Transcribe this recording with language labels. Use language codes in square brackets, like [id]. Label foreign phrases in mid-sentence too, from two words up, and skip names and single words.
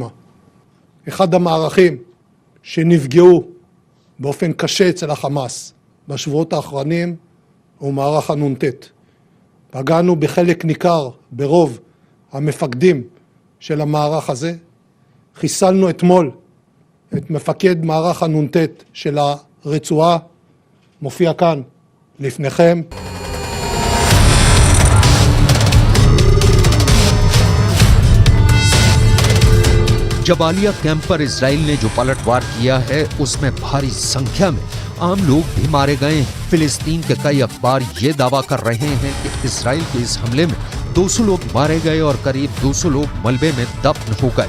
[he] אחד המערכים שנפגעו באופן קשה אצל החמאס בשבועות האחרונים הוא מערך הנ"ט. פגענו בחלק ניכר ברוב המפקדים של המערך הזה. חיסלנו אתמול את מפקד מערך הנ"ט של הרצועה, מופיע כאן לפניכם. [hi] जबालिया कैंप पर इजराइल ने जो पलटवार किया है उसमें भारी संख्या में आम लोग भी मारे गए हैं। फिलिस्तीन के कई अखबार ये दावा कर रहे हैं कि इजराइल के इस हमले में 200 लोग मारे गए और करीब 200 लोग मलबे में दफन हो गए।